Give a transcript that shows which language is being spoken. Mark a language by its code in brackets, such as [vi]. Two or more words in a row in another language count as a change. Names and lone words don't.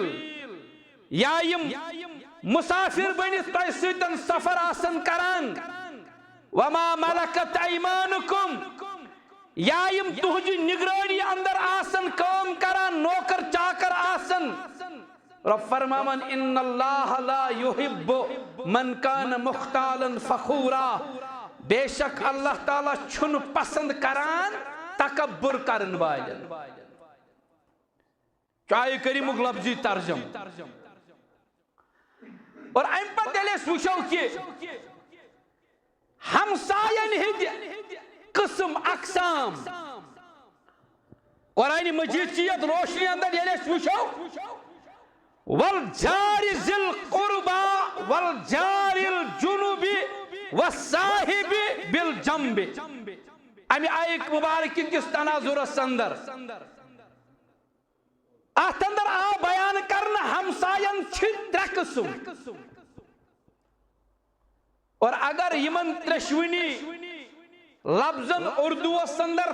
[ks] یا یم مسافر بنِتھ تۄہہِ سۭتۍ سفر آسن کران [ar] وما ملکت [ks] ایمانکم یا یم تُہنٛزِ نگرٲنی اندر آسن کٲم کران نوکر چاکر آسن رب فرماوان [ar] ان اللہ لا یحب من کان مختالا فخورا [ks] بے شک اللہ تعالیٰ چھُنہٕ پسند کران تکبر کرن والٮ۪ن چاہے کریمُک لفظی ترجم اور امہِ پتہٕ ییٚلہِ أسۍ وٕچھو کہِ ہمساین ہٕنٛدۍ قسم اقسام قرآنِ مجیٖد چہِ یتھ روشنی اندر ییٚلہِ أسۍ وٕچھو [ar] وَالْجَارِ ذِی الْقُرْبَى وَالْجَارِ الْجُنُوبِ وَالصَّاحِبِ بِالْجَنبِ [ks] امہِ آیہِ مُبارکہِ کِس تناظرس اندر اتھ اندر آو بیان کرنہٕ ہمساین چھِ ترٛےٚ قٕسم اور اگر یمن ترٛیشوٕنی لفظن اردوس اندر